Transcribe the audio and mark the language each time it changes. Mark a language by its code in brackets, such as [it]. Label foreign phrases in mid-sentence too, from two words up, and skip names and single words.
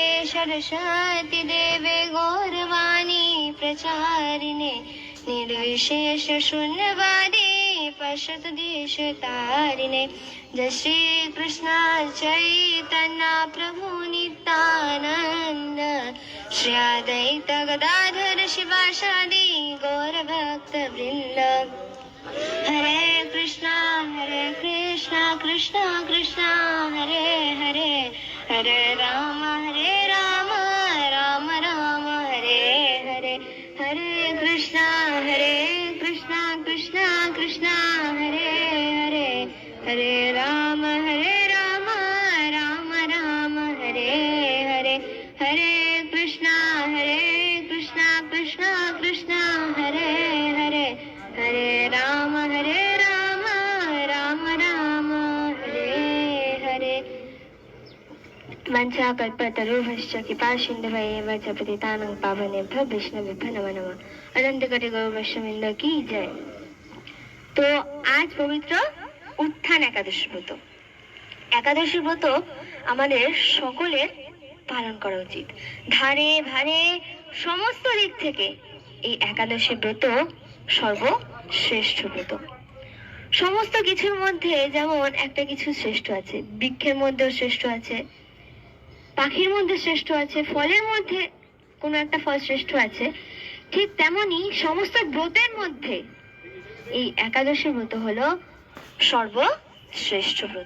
[sa] सरस्वती देवे गौरवाणी प्रचारिणे निर्विशेष शून्यवादी पश्यतु देशतारिणे जय श्री कृष्ण चैतन्य प्रभु नित्यानंद श्री अद्वैत गदाधर शिवासादि गौर भक्त वृंद हरे कृष्णा कृष्णा कृष्णा हरे हरे हरे राम राम राम हरे हरे हरे कृष्णा कृष्णा कृष्णा हरे हरे हरे राम राम हरे हरे हरे कृष्णा कृष्णा हरे हरे हरे राम राम हरे हरे वंशाकल्पतरुभ्यश्च कृपासिन्धुभ्येव च पतितानां पावनेभ्यो वैष्णवेभ्यो नमो नमः। [bn] অনন্ত কোটি গৌর বৈষ্ণববৃন্দ কী জয়। তো আজ পবিত্র উত্থান একাদশী ব্রত। একাদশী ব্রত আমাদের সকলের পালন করা উচিত। ধারে ভারে সমস্ত দিক থেকে এই একাদশী ব্রত সর্বশ্রেষ্ঠ ব্রত। সমস্ত কিছুর মধ্যে যেমন একটা কিছু শ্রেষ্ঠ আছে, বৃক্ষের মধ্যেও শ্রেষ্ঠ আছে, পাখির মধ্যে শ্রেষ্ঠ আছে, ফলের মধ্যে কোনো একটা ফল শ্রেষ্ঠ আছে, ঠিক তেমনি সমস্ত ব্রতের মধ্যে এই একাদশী ব্রত হলো সর্বশ্রেষ্ঠ ব্রত।